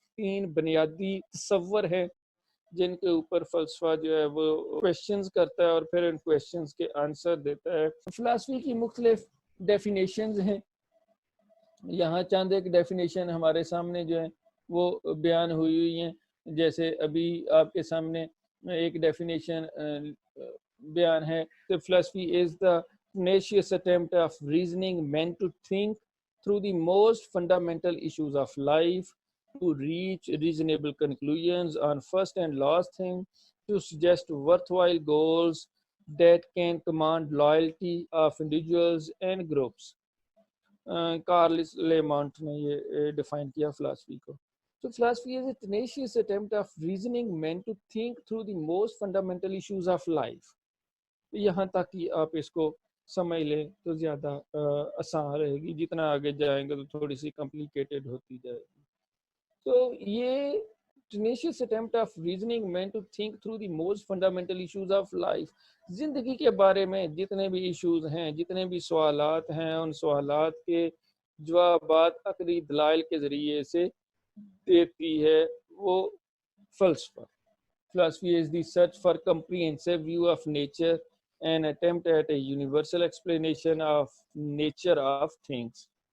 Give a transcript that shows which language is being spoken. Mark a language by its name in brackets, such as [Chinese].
[Urdu] 3 بنیادی تصور ہیں جن کے اوپر فلسفہ جو ہے وہ کویشچنز کرتا ہے اور پھر ان کویشچنز کے آنسر دیتا ہے. فلسفی کی مختلف ڈیفینیشنز ہیں. یہاں چند ایک ڈیفینیشن ہمارے سامنے جو ہیں وہ بیان ہوئی ہیں. جیسے ابھی آپ کے سامنے ایک ڈیفینیشن بیان ہے کہ فلسفی از دا [English] tenacious attempt of reasoning meant to think through the most fundamental issues of life, to reach reasonable conclusions on first and last thing, to suggest worthwhile goals that can command loyalty of individuals and groups. [Urdu] کارلس لیمانٹ نے یہ define کیا philosophy کو. [English] So philosophy is a tenacious attempt of reasoning meant to think through the most fundamental issues of life. [Urdu] یہاں تک کہ آپ اس کو سمجھ لیں تو زیادہ آسان رہے گی، جتنا آگے جائیں گے تو تھوڑی سی کمپلیکیٹڈ ہوتی جائے گی. تو یہ [English] tenacious attempt of reasoning meant to think through the most fundamental issues of life. [Urdu] زندگی کے بارے میں جتنے بھی ایشوز ہیں، جتنے بھی سوالات ہیں، ان سوالات کے جوابات عقلی دلائل کے ذریعے سے دیتی ہے وہ فلسفہ. [English] Philosophy is the search for comprehensive view of nature, an attempt at a universal explanation of nature of things.